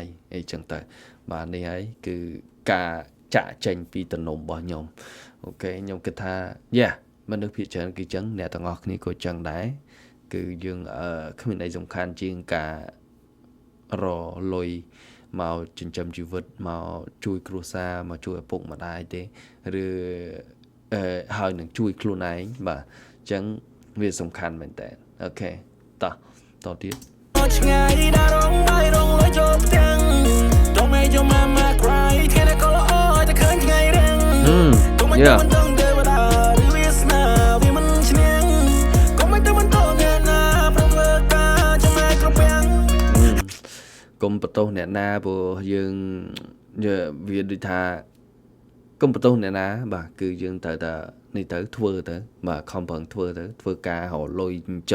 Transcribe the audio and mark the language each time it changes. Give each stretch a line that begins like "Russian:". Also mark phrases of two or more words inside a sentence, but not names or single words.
Khmer: អីចឹងទៅបាទនេះហើយគឺការចាក់ចេញពីតំណុំរបស់ខ្ញុំអូខេខ្ញុំគិតថាមនុស្សភាគច្រើនគឺចឹងអ្នកទាំងអស់គ្នាក៏ចឹងដែរគឺយើងគ្មានអីសំខាន់ជាងការរលុយមកចិញ្ចឹមជីវិតមកជួយគ្រួសារមកជួយឪពុកម្ដាយទេឬហើយនឹងជួយខ្លួនឯងបាទអញ្ចឹងវាសំខាន់មែនតើអូខេតទៀត ឆ្ងាយដារងបាយរងលុយចូលផ្ទាំង
English: Don't make your mama cry
Khmer: គេតែក៏ល្អតែឃើញថ្ងៃរៀងកុំឲ្យទៅមិនដឹងទេបើឬវាស្នាវាមិនឈ្នះកុំឲ្យទៅមិនតអ្នកណាប្រធ្វើការចំណាយគ្រប់យ៉ាង កុំបន្ទោសអ្នកណាព្រោះយើងវាដូចថាកុំបន្ទោសអ្នកណាបាទគឺយើងត្រូវតែនេះទៅធ្វើទៅបាទខំប្រឹងធ្វើការរលុយចិញ្ចឹម